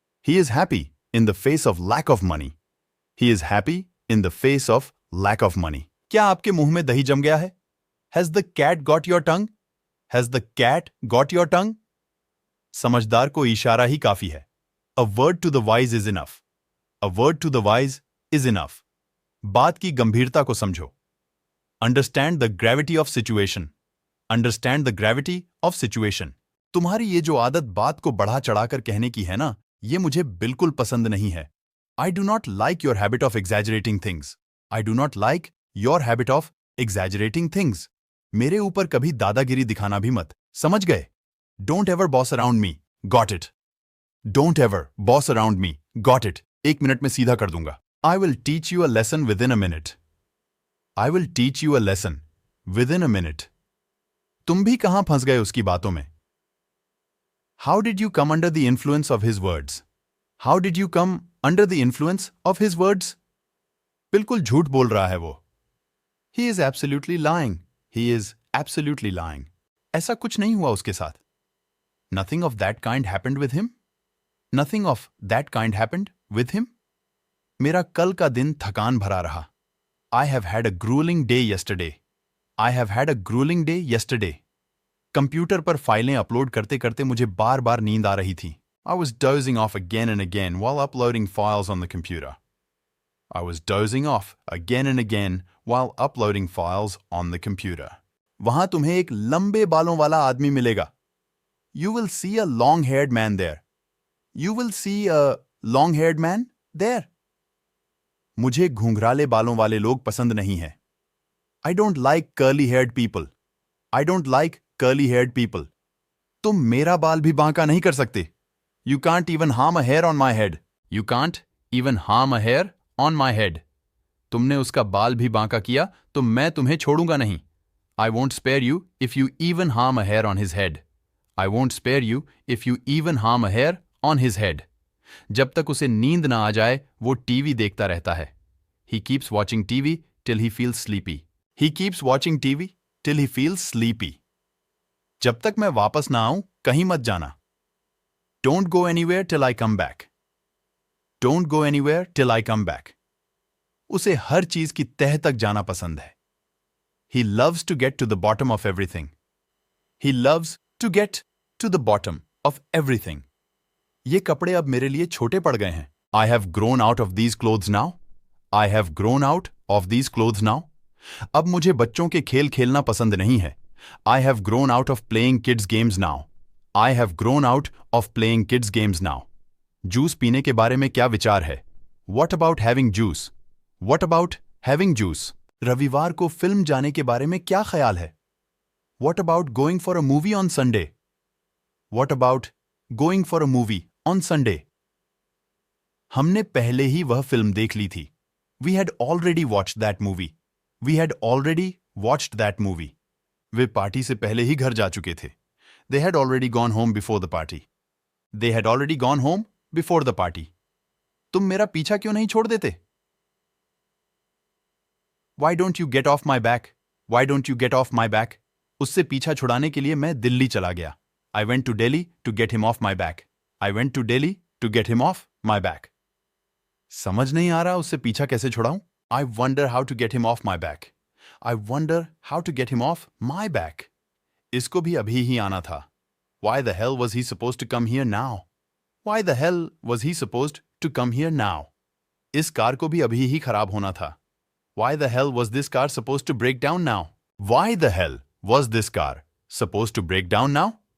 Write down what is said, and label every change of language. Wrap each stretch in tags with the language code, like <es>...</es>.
<en>He is happy in the face of lack of money. He is happy in the face of lack of money.</en> <hi>क्या आपके मुंह में दही जम गया है?</hi> <en>Has the cat got your tongue? Has the cat got your tongue?</en> <hi>समझदार को इशारा ही काफी है.</hi> <en>A word to the wise is enough. A word to the wise is enough.</en> <hi>बात की गंभीरता को समझो.</hi> <en>Understand the gravity of situation. Understand the gravity of situation.</en> <hi>तुम्हारी ये जो आदत बात को बढ़ा चढ़ाकर कहने की है ना, ये मुझे बिल्कुल पसंद नहीं है.</hi> <en>I do not like your habit of exaggerating things. I do not like your habit of exaggerating things.</en> <hi>मेरे ऊपर कभी दादागिरी दिखाना भी मत, समझ गए?</hi> <en>Don't ever boss around me. Got it? Don't ever boss around me. Got it?</en> <hi>1 minute में सीधा कर दूंगा.</hi> <en>I will teach you a lesson within a minute. I will teach you a lesson within a minute.</en> <hi>तुम भी कहां फंस गए उसकी बातों में?</hi> <en>How did you come under the influence of his words? How did you come under the influence of his words?</en> <hi>बिल्कुल झूठ बोल रहा है वो.</hi> <en>He is absolutely lying. He is absolutely lying.</en> <hi>ऐसा कुछ नहीं हुआ उसके साथ.</hi> <en>Nothing of that kind happened with him. Nothing of that kind happened with him.</en> <hi>मेरा कल का दिन थकान भरा रहा.</hi> <en>I have had a grueling day yesterday. I have had a grueling day yesterday.</en> <hi>Computer पर फाइलें अपलोड करते करते मुझे बार बार नींद आ रही थी.</hi> <en>I was dozing off again and again while uploading files on the computer. I was dozing off again and again while uploading files on the computer.</en> <hi>वहां तुम्हें एक लंबे बालों वाला आदमी मिलेगा.</hi> <en>You will see a long-haired man there. You will see a long-haired man there.</en> <hi>मुझे घुंघराले बालों वाले लोग पसंद नहीं हैं.</hi> <en>I don't like curly-haired people. I don't like curly-haired people.</en> <hi>तुम मेरा बाल भी बांका नहीं कर सकते.</hi> <en>You can't even harm a hair on my head. You can't even harm a hair on my head.</en> <hi>तुमने उसका बाल भी बांका किया तो मैं तुम्हें छोड़ूंगा नहीं.</hi> <en>I won't spare you if you even harm a hair on his head. I won't spare you if you even harm a hair on his head.</en> <hi>जब तक उसे नींद ना आ जाए वो टीवी देखता रहता है.</hi> <en>He keeps watching TV till he feels sleepy. He keeps watching TV till he feels sleepy.</en> <hi>जब तक मैं वापस ना आऊं कहीं मत जाना.</hi> <en>Don't go anywhere till I come back. Don't go anywhere till I come back.</en> <hi>उसे हर चीज की तह तक जाना पसंद है.</hi> <en>He loves to get to the bottom of everything. He loves to get to the bottom of everything.</en> <hi>ये कपड़े अब मेरे लिए छोटे पड़ गए हैं.</hi> <en>I have grown out of these clothes now. I have grown out of these clothes now.</en> <hi>अब मुझे बच्चों के खेल खेलना पसंद नहीं है.</hi> <en>I have grown out of playing kids games now. I have grown out of playing kids games now.</en> <hi>Juice पीने के बारे में क्या विचार है?</hi> <en>What about having juice? What about having juice?</en> <hi>रविवार को फिल्म जाने के बारे में क्या ख्याल है?</hi> <en>What about going for a movie on Sunday? What about going for a movie on Sunday?</en> <hi>हमने पहले ही वह फिल्म देख ली थी.</hi> <en>We had already watched that movie. We had already watched that movie.</en> <hi>Way party से पहले ही घर जा चुके थे.</hi> <en>They had already gone home before the party. They had already gone home before the party.</en> <hi>तुम मेरा पीछा क्यों नहीं छोड़ देते?</hi> <en>Why don't you get off my back? Why don't you get off my back?</en> <hi>उससे पीछा छुड़ाने के लिए मैं दिल्ली चला गया.</hi> <en>I went to Delhi to get him off my back. I went to Delhi to get him off my back.</en> <hi>समझ नहीं आ रहा उससे पीछा कैसे छुड़ाऊं?</hi> <en>I wonder how to get him off my back. I wonder how to get him off my back.</en> <hi>इसको भी अभी ही आना था.</hi> <en>Why the hell was he supposed to come here now? Why the hell was he supposed to come here now?</en> <hi>इस car को भी अभी ही खराब होना था.</hi> <en>Why the hell was this car supposed to break down now? Why the hell was this car supposed to break down now?</en>